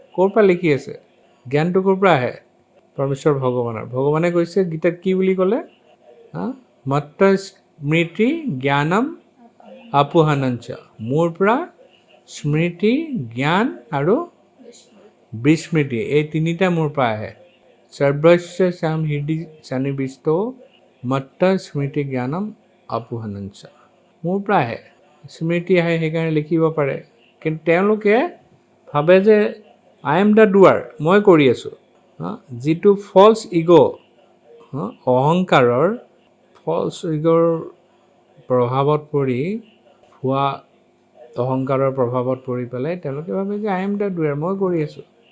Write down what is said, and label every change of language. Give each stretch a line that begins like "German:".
Assamese: ক'ৰ পৰা লিখি আছে? জ্ঞানটো ক'ৰ পৰা আহে? পৰমেশ্বৰ ভগৱানৰ। ভগৱানে কৈছে গীতাত কি বুলি ক'লে?
Sanskrit: মত্ত স্মৃতি জ্ঞানম আপোহানঞ্চ।
Assamese: মোৰ পৰা স্মৃতি, জ্ঞান আৰু বিস্মৃতি, এই তিনিটা মোৰ পৰা আহে।
Sanskrit: সৰ্বস্য শ্যাম হৃদি সন্নিবিষ্ট মত্ত স্মৃতি জ্ঞানম আপোহানঞ্চ।
Assamese: মোৰ পৰা আহে, স্মৃতি আহে, সেইকাৰণে লিখিব পাৰে। কিন্তু তেওঁলোকে ভাবে যে
English: I am the doer,
Assamese: মই কৰি আছোঁ। যিটো ফল্ছ ইগ', অহংকাৰৰ ফল্ছ ইগ'ৰ প্ৰভাৱত পৰি, ভুৱা অহংকাৰৰ প্ৰভাৱত পৰি পেলাই তেওঁলোকে ভাবে যে
English: I am the doer,
Assamese: মই কৰি আছোঁ।